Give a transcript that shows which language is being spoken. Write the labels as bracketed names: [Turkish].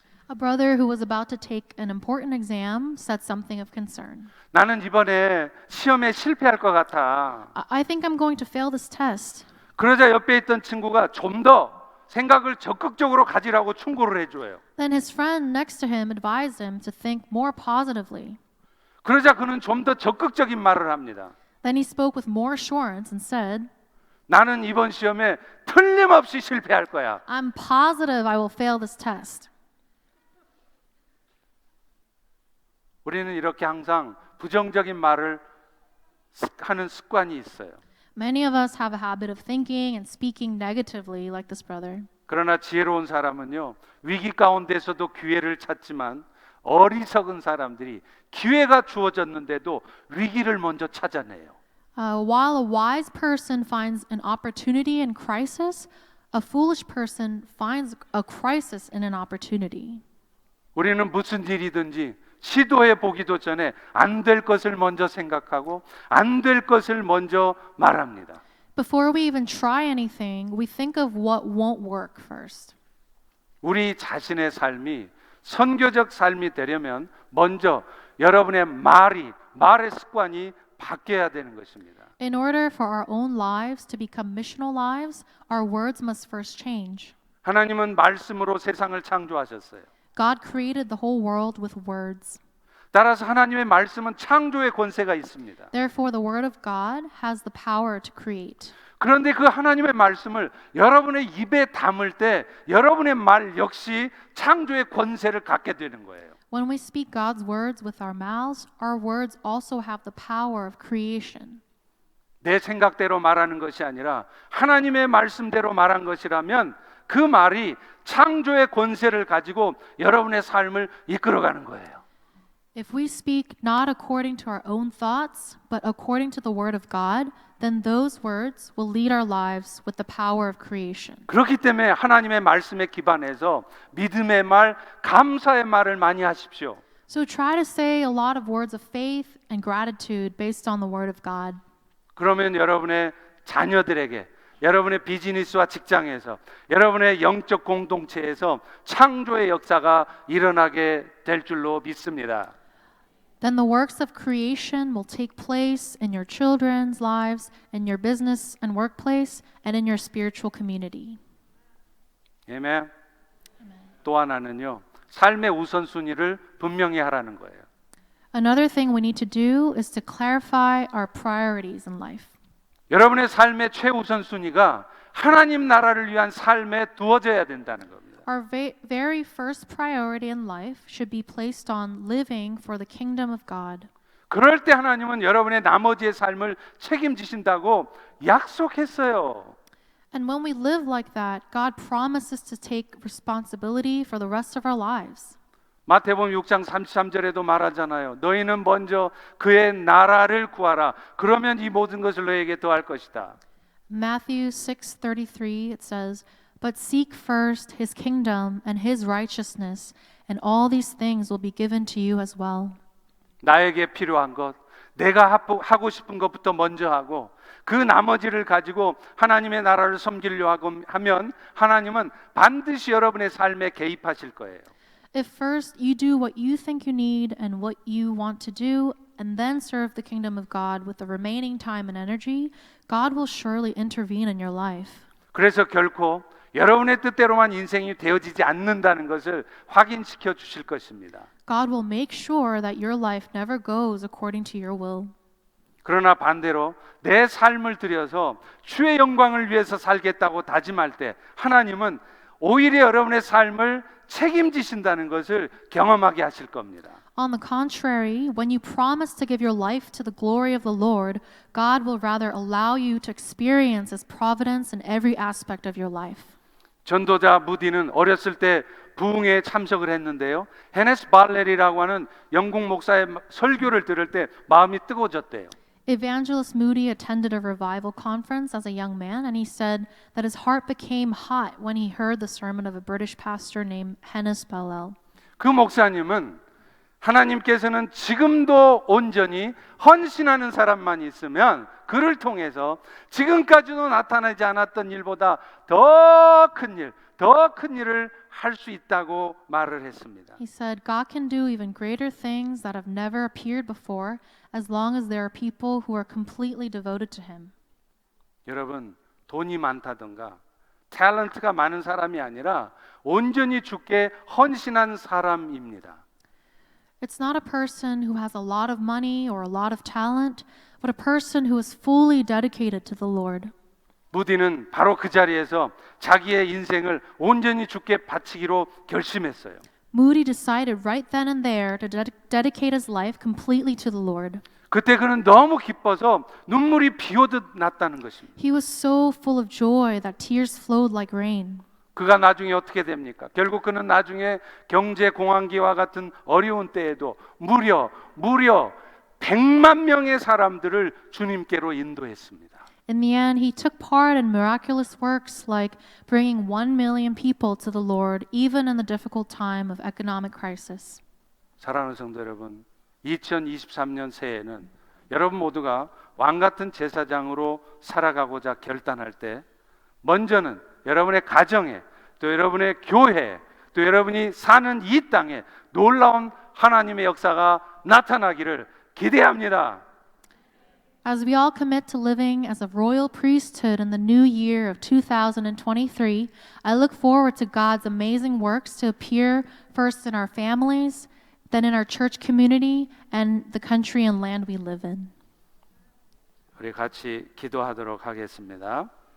[English] A brother who was about to take an important exam said something of concern. [Korean] 나는 이번에 시험에 실패할 것 같아. [English] I think I'm going to fail this test. [Korean] 그러자 옆에 있던 친구가 좀 더 생각을 적극적으로 가지라고 충고를 해줘요. [English] Then his friend next to him advised him to think more positively. [Korean] 그러자 그는 좀 더 적극적인 말을 합니다. [English] Then he spoke with more assurance and said, [Korean] 나는 이번 시험에 틀림없이 실패할 거야. [English] I'm positive I will fail this test. [Korean] 우리는 이렇게 항상 부정적인 말을 하는 습관이 있어요. [English] Many of us have a habit of thinking and speaking negatively like this brother. [Korean] 그러나 지혜로운 사람은요, 위기 가운데서도 기회를 찾지만 어리석은 사람들이 기회가 주어졌는데도 위기를 먼저 찾아내요. [English] While a wise person finds an opportunity in crisis, a foolish person finds a crisis in an opportunity. [Korean] 우리는 무슨 일이든지 시도해 보기도 전에 안 될 것을 먼저 생각하고 안 될 것을 먼저 말합니다. [English] Before we even try anything, we think of what won't work first. [Korean] 우리 자신의 삶이 선교적 삶이 되려면 먼저 여러분의 말의 습관이 바뀌어야 되는 것입니다. [English] In order for our own lives to become missional lives, our words must first change. [Korean] 하나님은 말씀으로 세상을 창조하셨어요. [English] God created the whole world with words. [Korean] 따라서 하나님의 말씀은 창조의 권세가 있습니다. [English] Therefore, the word of God has the power to create. [Korean] 그런데 그 하나님의 말씀을 여러분의 입에 담을 때 여러분의 말 역시 창조의 권세를 갖게 되는 거예요. [English] When we speak God's words with our mouths, our words also have the power of creation. [Korean] 내 생각대로 말하는 것이 아니라 하나님의 말씀대로 말한 것이라면 그 말이 창조의 권세를 가지고 여러분의 삶을 이끌어가는 거예요. [English] If we speak not according to our own thoughts, but according to the word of God, then those words will lead our lives with the power of creation. [Korean] 그렇기 때문에 하나님의 말씀에 기반해서 믿음의 말, 감사의 말을 많이 하십시오. [English] So try to say a lot of words of faith and gratitude based on the word of God. [Korean] 그러면 여러분의 자녀들에게, 여러분의 비즈니스와 직장에서, 여러분의 영적 공동체에서 창조의 역사가 일어나게 될 줄로 믿습니다. [English] Then the works of creation will take place in your children's lives, in your business and workplace, and in your spiritual community. [Korean] 아멘. 또 하나는요, 삶의 우선순위를 분명히 하라는 거예요. [English] Another thing we need to do is to clarify our priorities in life. [Korean] 여러분의 삶의 최우선순위가 하나님 나라를 위한 삶에 두어져야 된다는 겁니다. [English] Our very first priority in life should be placed on living for the kingdom of God. [Korean] 그럴 때 하나님은 여러분의 나머지의 삶을 책임지신다고 약속했어요. [English] And when we live like that, God promises to take responsibility for the rest of our lives. [Korean] 마태복음 6장 33절에도 말하잖아요. 너희는 먼저 그의 나라를 구하라. 그러면 이 모든 것을 너희에게 더할 것이다. [English] Matthew 6:33 it says, "But seek first his kingdom and his righteousness, and all these things will be given to you as well." [Korean] 나에게 필요한 것, 내가 하고 싶은 것부터 먼저 하고 그 나머지를 가지고 하나님의 나라를 섬기려고 하면 하나님은 반드시 여러분의 삶에 개입하실 거예요. [English] If first you do what you think you need and what you want to do, and then serve the kingdom of God with the remaining time and energy, God will surely intervene in your life. [Korean] 그래서 결코 여러분의 뜻대로만 인생이 되어지지 않는다는 것을 확인시켜 주실 것입니다. [English] God will make sure that your life never goes according to your will. [Korean] 그러나 반대로 내 삶을 들여서 주의 영광을 위해서 살겠다고 다짐할 때 하나님은 오히려 여러분의 삶을 책임지신다는 것을 경험하게 하실 겁니다. [English] On the contrary, when you promise to give your life to the glory of the Lord, God will rather allow you to experience His providence in every aspect of your life. [Korean] 전도자 무디는 어렸을 때 부흥회에 참석을 했는데요. 헤네스 발렐이라고 하는 영국 목사의 설교를 들을 때 마음이 뜨거워졌대요. [English] Evangelist Moody attended a revival conference as a young man, and he said that his heart became hot when he heard the sermon of a British pastor named Hennes Ballel. [Korean] 그 목사님은 하나님께서는 지금도 온전히 헌신하는 사람만 있으면 그를 통해서 지금까지도 나타나지 않았던 일보다 더 큰 일, 더 큰 일을 할 수 있다고 말을 했습니다. [English] He said, God can do even greater things that have never appeared before, as long as there are people who are completely devoted to Him. [Korean] 여러분, 돈이 많다든가 탤런트가 많은 사람이 아니라 온전히 주께 헌신한 사람입니다. [English] It's not a person who has a lot of money or a lot of talent, but a person who is fully dedicated to the Lord. [Korean] 무디는 바로 그 자리에서 자기의 인생을 온전히 주께 바치기로 결심했어요. [English] Moody decided right then and there to dedicate his life completely to the Lord. [Korean] 그때 그는 너무 기뻐서 눈물이 비오듯 났다는 것입니다. [English] He was so full of joy that tears flowed like rain. [Korean] 그가 나중에 어떻게 됩니까? 결국 그는 나중에 경제 공황기와 같은 어려운 때에도 무려 100만 명의 사람들을 주님께로 인도했습니다. [English] In the end, he took part in miraculous works like bringing 1 million people to the Lord, even in the difficult time of economic crisis. [Korean] 사랑하는 성도 여러분, 2023년 새해에는 여러분 모두가 왕 같은 제사장으로 살아가고자 결단할 때 먼저는 여러분의 가정에 또 여러분의 교회에 또 여러분이 사는 이 땅에 놀라운 하나님의 역사가 나타나기를 기대합니다. [English] As we all commit to living as a royal priesthood in the new year of 2023, I look forward to God's amazing works to appear first in our families, then in our church community, and the country and land we live in. [Korean] 우리 같이 기도하도록 하겠습니다.